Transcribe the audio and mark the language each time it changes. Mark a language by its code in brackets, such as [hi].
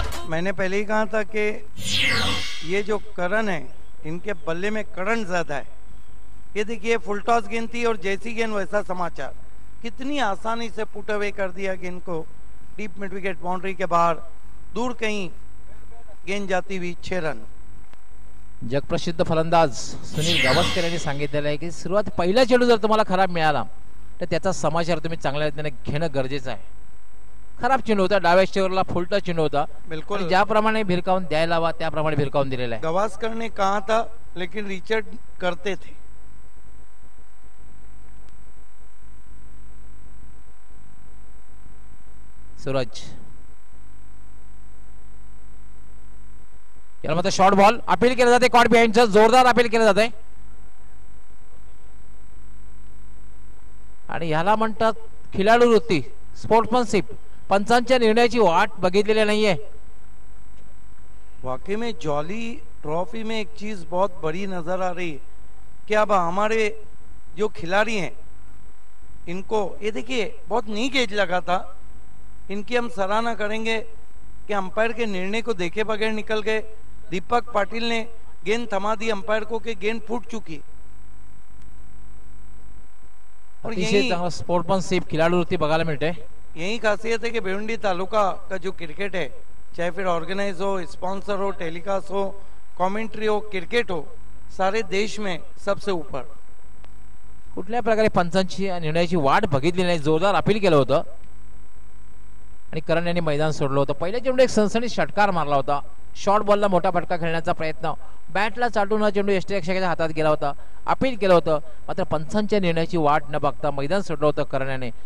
[hi] मैंने पहले ही कहा था कि ये जो करण है इनके बल्ले में करंट ज्यादा है. ये देखिए फुल टॉस गेंद थी और जैसी गेंद वैसा समाचार. कितनी आसानी से पुट अवे कर दिया गेंद को डीप मिड विकेट बाउंड्री के बाहर, दूर कहीं गेंद जाती हुई 6 रन. [mr] जगप्रसिद्ध फलंदाज सुनील गावस्कर यांनी सांगितलेलं आहे की सुरुवात पहिला चेंडू जर तुम्हाला खराब मिळाला तर त्याचा समाचार तुम्ही चांगल्या रीतीने घेणं गरजेचं आहे. खराब चेंडू होता, डाव्या स्टेवरला फुलटा चेंडू होता. [hi] बिल्कुल [mr] ज्याप्रमाणे भिरकावून द्यायला हवा त्याप्रमाणे भिरकावून दिलेला आहे. [hi] गावस्कर ने कहा था लेकिन रिचर्ड करते थे. [mr] सूरज याला मात्र शॉर्ट बॉल अपील केलं जाते. कॉट बिहाइंडचं जोरदार अपील केलं जाते आणि ह्याला म्हणतात खिलाडू वृत्ती, स्पोर्ट्समनशिप. पंचांच्या निर्णयाची वाट बघितलेली नाहीये. [hi] वाकई में जॉली ट्रॉफी में एक चीज बहुत बड़ी नजर आ रही है कि अब हमारे जो खिलाड़ी हैं इनको, ये देखिए बहुत नीक एज लगा था, इनकी हम सराहना करेंगे कि अंपायर के निर्णय को देखे बगैर निकल गए. दीपक पाटिल ने गेंद थमा दी अंपायर को कि गेंद फूट चुकी. और [mr] अतिशय चांगला स्पोर्ट्समनशिप, खिलाडू वृत्ती बघायला मिळते. [hi] यही खासियत है कि भिवंडी तालुका का जो क्रिकेट है, चाहे फिर ऑर्गेनाइज हो, स्पॉन्सर हो, टेलीकास्ट हो, कमेंट्री हो, क्रिकेट हो, सारे देश में सबसे ऊपर. [mr] कुठल्या प्रकारे पंचांची निर्णयाची वाट बघितली नाही, जोरदार अपील केलं होतं आणि करण यांनी मैदान सोडलं होतं. पहिल्या चेंडू एक सनसनीत षटकार मारला होता. शॉर्ट बॉलला मोठा फटका खेळण्याचा प्रयत्न, बॅटला चाटून हा चेंडू यष्टीरक्षकाच्या हातात गेला होता. अपील केलं होतं, मात्र पंचांच्या निर्णयाची वाट न बघता मैदान सोडलं होतं करण याने.